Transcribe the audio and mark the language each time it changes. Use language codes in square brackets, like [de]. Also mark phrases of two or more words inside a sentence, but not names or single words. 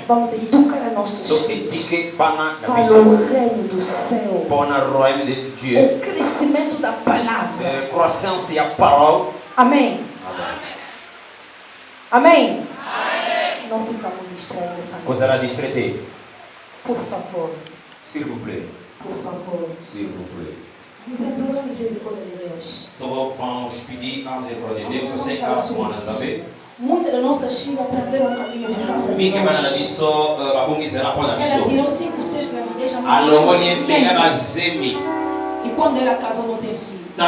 [pt] Vamos educar nossos filhos para o reino do céu. O crescimento da palavra. [fr] Croissance e a parole. [pt] Amém. Amém. Não ficamos distraídos, família. Por favor. [fr] S'il vous plaît. [pt] Por favor. [fr] S'il vous plaît. [pt] Nos imploramos a misericórdia de Deus. Vamos pedir a misericórdia de Deus. Você quer saber? Muitas das nossas filhas perderam o caminho por causa de nós. Ela tirou 5, 6 gravidez, a mulher e quando ela casou não tem filho.